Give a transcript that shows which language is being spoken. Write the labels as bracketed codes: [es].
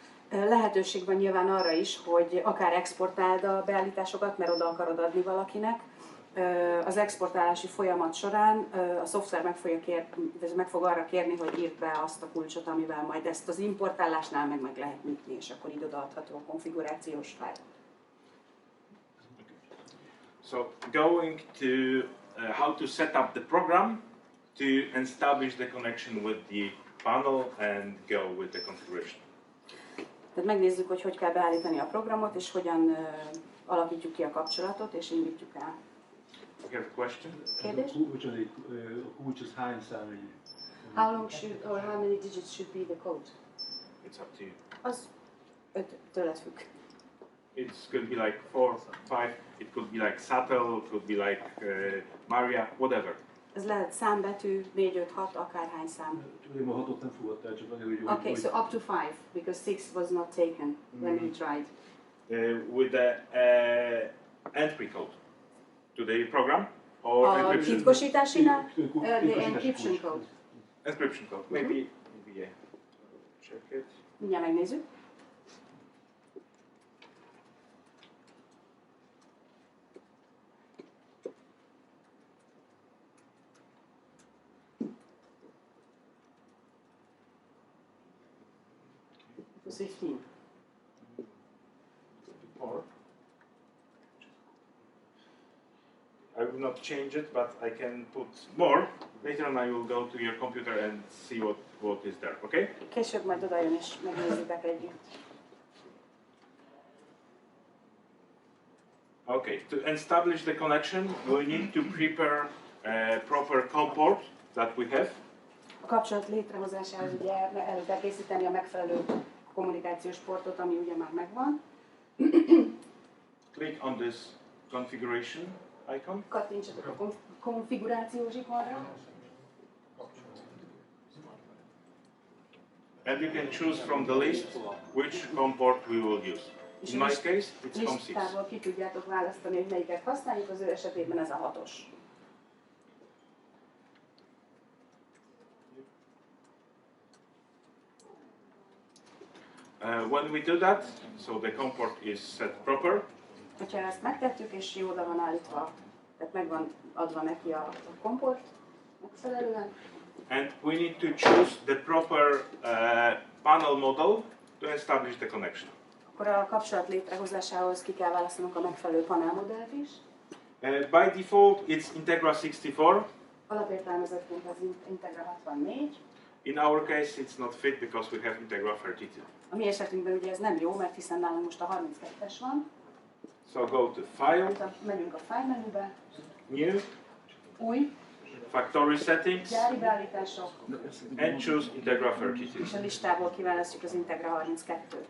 [hu] Lehetőség van nyilván arra is, hogy akár exportáld a beállításokat, mert oda akarod adni valakinek. Az exportálási folyamat során a szoftver meg fog arra kérni, hogy írd be azt a kulcsot, amivel majd ezt az importálásnál meg lehet nyitni, és akkor így odaadható a konfigurációs fájl. [en] So going to how to set up the program to establish the connection with the panel and go with the configuration. [hu] Tehát megnézzük, hogy kell beállítani a programot, és hogyan alakítjuk ki a kapcsolatot, és indítjuk el. [en] You have a question? [hu] Kérdés? A kulcs az hány számjegyű? [en] How long should, or how many digits should be the code? It's up to you. [hu] Az tőled függ. [en] It could be like 4, 5, it could be like SATEL, it could be like Maria, whatever. [hu] Ez lehet számbetű, 4, 5, 6, akárhány szám. Én a 6-ot nem fogadtál, csak azért, hogy... [en] Okay, so up to 5, because 6 was not taken when we tried. With the entry code to the program or [hu] A [en] encryption? [hu] titkosításinál, [en] the encryption code. Encryption code, maybe yeah. Check it. [hu] Mindjárt megnézzük. [en] It was 15. Or I will not change it, but I can put more. Later on I will go to your computer and see what is there, okay? [hu] Később majd oda jön és megnézitek együtt. [en] Okay, to establish the connection, we need to prepare a proper COM port that we have. [hu] A kapcsolat létrehozásához ugye el kell készíteni a megfelelő kommunikációs portot, ami ugye már megvan. [en] Click on this configuration icon. [hu] Kattintsatok a konfigurációs ikonra. [en] And you can choose from the list which COM port we will use. In my case, it's COM 6. [hu] Listából ki tudjátok választani, hogy melyiket használjuk, az ő esetében ez a 6-os. [en] When we do that, so the COM port is set proper. [hu] Hogyha ezt megtettük és jó oda van állítva, tehát meg van adva neki a komport megfelelően. [en] And we need to choose the proper panel model to establish the connection. [hu] Akkor a kapcsolat létrehozásához ki kell választanunk a megfelelő panelmodellt is. [en] By default, it's Integra 64. [hu] Alapértelmezettként az Integra 64. [en] In our case, it's not fit because we have Integra 32. [hu] A mi esetünkben ugye ez nem jó, mert hiszen nálunk most a 32-es van. [en] So go to File, [hu] Megyünk a File menübe. [en] New, [hu] Új, [en] Factory Settings, [hu] gyári beállítások, [en] and choose Integra 32. [hu] és a listából kiválasztjuk az Integra 32-t.